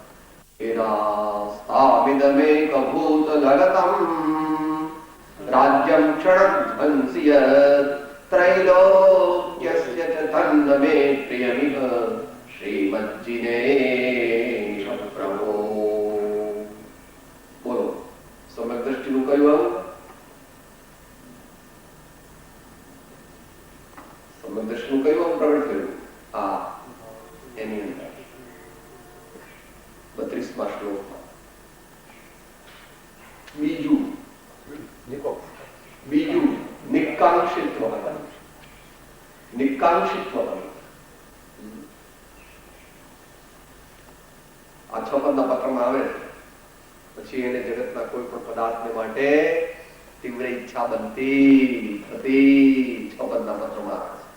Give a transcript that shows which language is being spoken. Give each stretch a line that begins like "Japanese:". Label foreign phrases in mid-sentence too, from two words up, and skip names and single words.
Sanskrit: येनास्तामिदमेकभूत जगतम् राज्यं क्षणध्वंसि त्रैलोक्यस्य च तन्नमे प्रियमिह श्रीमज्जिनेश प्रभो
Gujarati: બોલો સમ્યક દૃષ્ટિનું કયું सम्यक દૃષ્ટિનું કયું પ્રગટ કર્યું આ એની અંદર 32મા શ્લોકમાં બીજું નિકાંક્ષિત્વ આ 6 પદના પત્રમાં આવે છે પછી એને જગતના કોઈ પણ પદાર્થને માટે તીવ્ર ઈચ્છા બનતી હતી 6 પદના પત્રમાં આવે